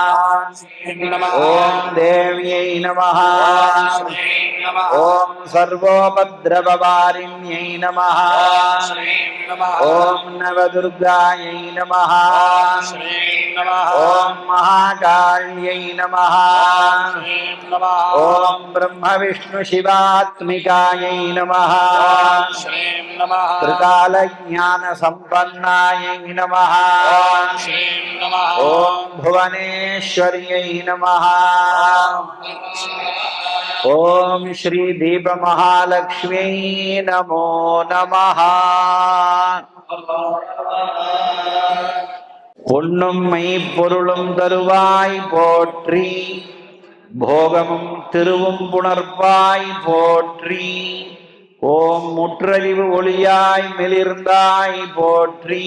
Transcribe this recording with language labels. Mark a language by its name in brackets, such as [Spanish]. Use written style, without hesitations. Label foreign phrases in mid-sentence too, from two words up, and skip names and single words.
[Sanskrit] ओम् देव्यै नमः। ओम् सर्वोपद्रववारिण्यै नमः. ओम् नवदुर्गायै नमः. ओम् महाकाल्यै नमः. ओम् ब्रह्म विष्णु शिवात्मिकायै नमः. त्रिकालज्ञान संपन्नायै नमः. ओम भुवनेश्वर्यै नमः. ओम श्री दीप महालक्ष्मी नमो नमः. [Tamil] பொன்னும் மெய்ப்பொருளும் தருவாய் போற்றி. போகமும் திருவும் புணர்ப்பாய் போற்றி. ஓம் முற்றறிவு ஒளியாய் மிளிர்ந்தாய் போற்றி.